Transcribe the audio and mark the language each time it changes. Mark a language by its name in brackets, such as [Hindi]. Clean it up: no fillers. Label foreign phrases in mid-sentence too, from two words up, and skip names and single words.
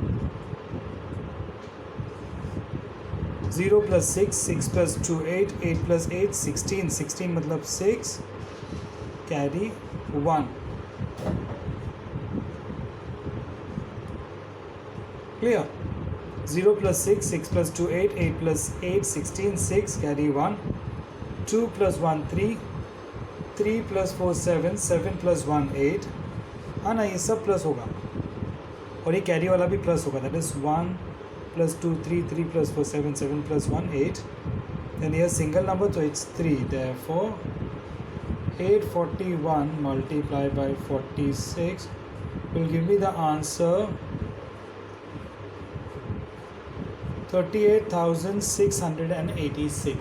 [English] 0 plus 6 6 plus 2 8 8 plus 8 16. [Hindi] 16 मतलब 6 कैरी 1. क्लियर. [English] 0 plus 6 6 plus 2 8 8 plus 8 16 6 carry 1. 2 plus 1 3 3 plus 4 7 7 plus 1 8. [Hindi] हाँ ना, ये सब प्लस होगा और ये कैरी वाला भी प्लस होगा. [English] That is 1 plus 2 3 3 plus 4 7 7 plus 1 8. then here single number, so it's 3. therefore 841 multiplied by 46 will give me the answer 38,686.